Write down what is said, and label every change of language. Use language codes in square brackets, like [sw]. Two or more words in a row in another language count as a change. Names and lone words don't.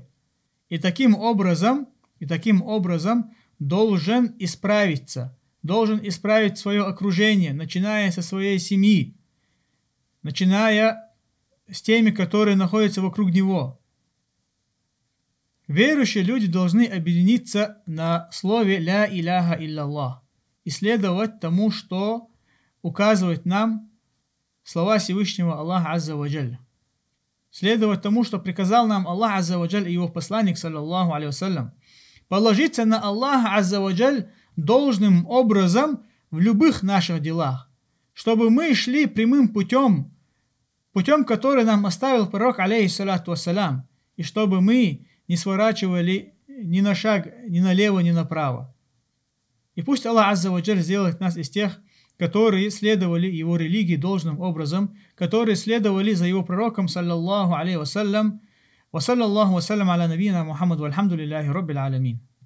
[ru] И таким образом должен исправиться, должен исправить свое окружение, начиная со своей семьи, начиная с теми, которые находятся вокруг него. Верующие люди должны объединиться на слове [ar] «لا إله إلا» [ru] и следовать тому, что указывает нам слова Всевышнего Аллаха [ar] عز وجل. [ru] Следовать тому, что приказал нам Аллах [ar] عز وجل [ru] и его посланник, [ar] صلى الله عليه وسلم. [ru] Положиться на Аллаха [ar] عز وجل [ru] должным образом в любых наших делах, чтобы мы шли прямым путем, который нам оставил пророк, [ar] عليه الصلاة والسلام, [ru] и чтобы мы не сворачивали ни на шаг, ни налево, ни направо. И пусть Аллах [ar] عز وجل [ru] сделает нас из тех, которые следовали его религии должным образом, которые следовали за его пророком, [ar] صلى الله عليه وسلم. وصلى الله وسلم على نبينا محمد والحمد لله رب العالمين.